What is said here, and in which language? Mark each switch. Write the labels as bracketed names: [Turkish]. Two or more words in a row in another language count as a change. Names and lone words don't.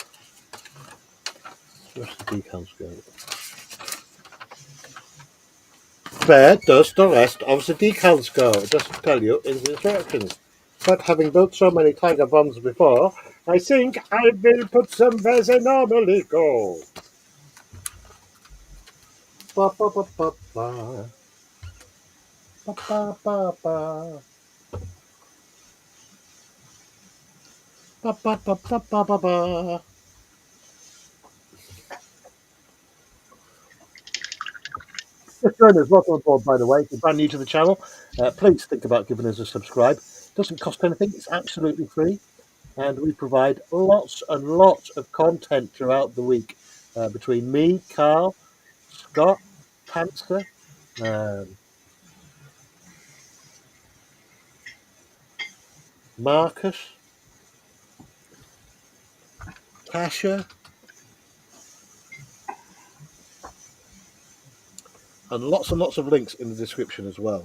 [English] Where's the decals go? Where does the rest of the decals go? Just to tell you in the instructions. But having built so many tiger bombs before, I think I will put some where they normally go. Ba ba ba ba ba. Ba ba ba ba. Ba ba ba ba ba ba ba. Just join us, welcome aboard, by the way. If you're brand new to the channel, please think about giving us a subscribe. It doesn't cost anything, it's absolutely free. And we provide lots and lots of content throughout the week between me, Carl, Scott, Panther, Marcus, Tasha, and lots of links in the description as well.